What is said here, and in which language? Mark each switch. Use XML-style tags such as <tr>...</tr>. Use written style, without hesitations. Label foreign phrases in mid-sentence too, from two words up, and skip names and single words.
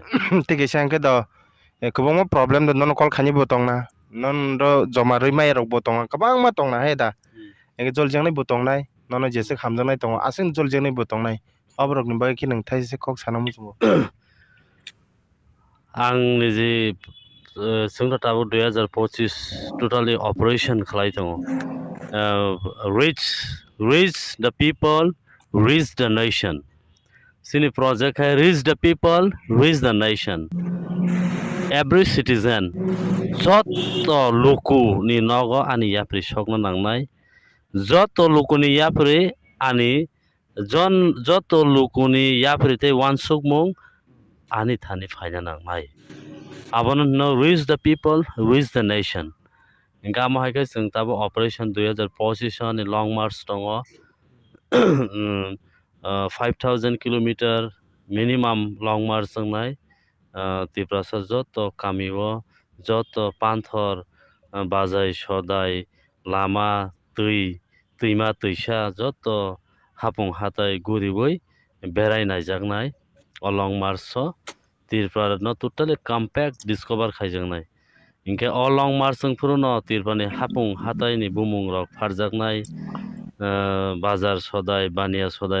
<trp>tege sangke do kobangma problem do non kol khani bo tongna non ro joma roi mai rok bo tonga kabangma tongna he da ege jol jengnai bo tongnai nono jese khamjangnai tongo asing jol jengnai bo tongnai obrok ni bai ki nung thaise kok sanam musumo ang nizi sungta tabu 2025</trp> <en>totally operation</en> <trp>khlai tongo</trp> <en>reach the people reach the nation</en> <trp>sini project hai</trp> <en>reach the people reach the nation every citizen</en> <trp>joto luku ni nogo ani yapri sokno nangnai joto luku ni yapri ani joto luku ni yapri te wansukmung ani thani phaina nangmai abono no</trp> <en>reach the people reach the nation</en> <trp>inga mo haike jeng tabo operation 2025 ni</trp> <en>long march</en> <trp>tongo 5000</trp> <en>kilometer minimum long march</en> <trp>jangnai tiprasa joto kamio joto panthor bazai sodai lama tuima tuisa joto hapung hatai guriboi berai naijaknai o</trp> <en>long march</en> <trp>o tirpra no</trp> <en>totally compact discover</en> <trp>khaijaknai inke o</trp> <en>long march</en> <trp>phruno tirpani hapung hatai ni bumung rok pharjaknai bazar sodai bania sodai</trp>